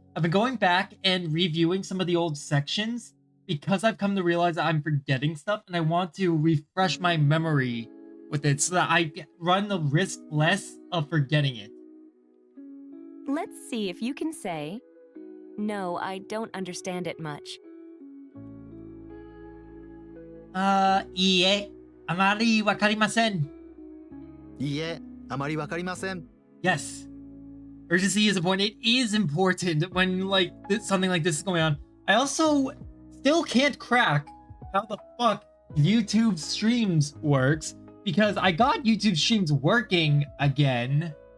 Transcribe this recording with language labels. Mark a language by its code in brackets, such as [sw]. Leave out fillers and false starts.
[en] I've been going back and reviewing some of the old sections because I've come to realize that I'm forgetting stuff, and I want to refresh my memory with it so that I run the risk less of forgetting it. Let's see if you can say, "No, I don't understand it much." [ja] いいえ、あまりわかりません。いいえ、あまりわかりません。 [en] Yes. Urgency is important. It is important when something like this is going on. I also still can't crack how the fuck YouTube streams works because I got YouTube streams working again.